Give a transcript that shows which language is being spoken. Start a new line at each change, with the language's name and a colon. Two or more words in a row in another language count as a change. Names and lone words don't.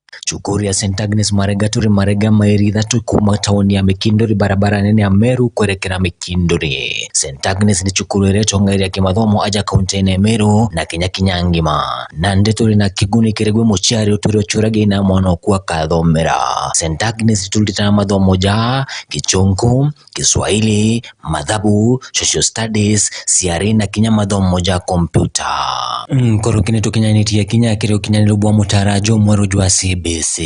Meru: cukuru ya St Agnes Marega turi Marega Mairi kuma tauni ya Mikindori barabara nene ya Meru kwerekera Mikindori. St Agnes ni cukuru ireto ngairi ya kimathomo aja kaunti Meru na Kenya ngima. Nande turi na kiguni kiregwe muchari uturi ochurage ina mwana kuwa kathomera. St Agnes tulitana mathomo ja Kichungu, Kiswahili, Madhabu,
English: Social Studies,
Meru: CRE na Kenya mathomo ja kompyuta. Korokine tukinyanitia Kenya kiro kinyanilubwa mutarajo mweru jwa CBC.